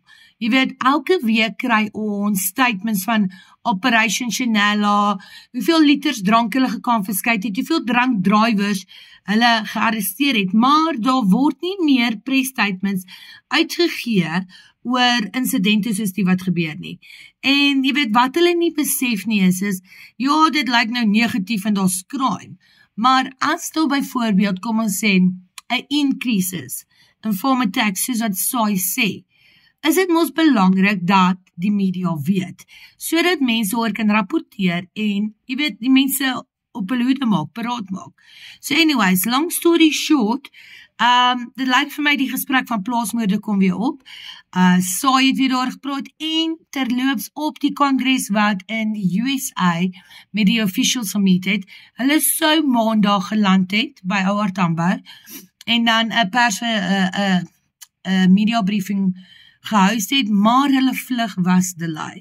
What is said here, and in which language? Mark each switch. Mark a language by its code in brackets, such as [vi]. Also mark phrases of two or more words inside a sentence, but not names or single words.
[af] Jy weet, elke week kry ons statements van Operation Chanela, hoeveel liters drank hulle gekonfiskeer het, hoeveel drank drivers hulle gearresteer het, maar daar word nie meer [en] press statements [af] uitgegee oor insidente soos die wat gebeur nie. En jy weet, wat hulle nie besef nie is, ja, dit lyk nou negatief en daar's crime, maar as daar byvoorbeeld, kom ons sê, 'n increase is in [en] farm attacks, [af] soos wat SAI sê, is dit mos belangrik dat die media weet, sodat mense oor kan rapporteer en, jy weet, die mense op hulle hoede maak, paraat maak. [en] So anyways, long story short, [af] Dit lyk vir my die gesprek van plaasmoorde kom weer op. Saai het weer daar gepraat en terloops op die kongres wat in USA met die officials gemeet het. Hulle sou maandag geland het by OR Tambo en dan 'n pers 'n [en] media briefing [af] gehoust het, maar hulle vlug was delay.